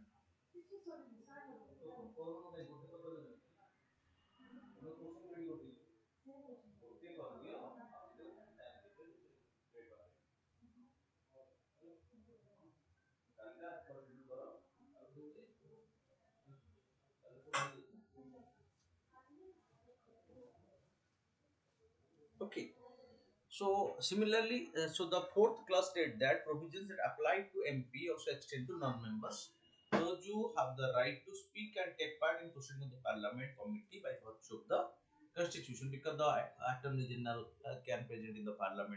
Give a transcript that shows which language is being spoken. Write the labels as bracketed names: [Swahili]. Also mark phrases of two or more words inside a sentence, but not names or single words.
[Odia] କିଛି ସରିନି ସାର୍ ତ କଣ କାଇଁ ଗୋଟେ ତ କରିଦେଲେ? ତମେ [English] question ready [Odia] କରିଦିଅ। ଗୋଟେ କରିଦିଅ ଆଉ ସେଇଟାକୁ ଟାଇମ୍ ଭିତରେ ରେଡି କରିଦିଅ। କାଲିଟା କଣ୍ଟିନ୍ୟୁ କର ଆଉ ଦଉଛି okay. [English] So similarly, so the fourth clause state that provisions that apply to MP also extend to non-members. Those who have the right to speak and take part in proceeding of the Parliament committee by virtue of the Constitution, because the Attorney General can present in the Parliament.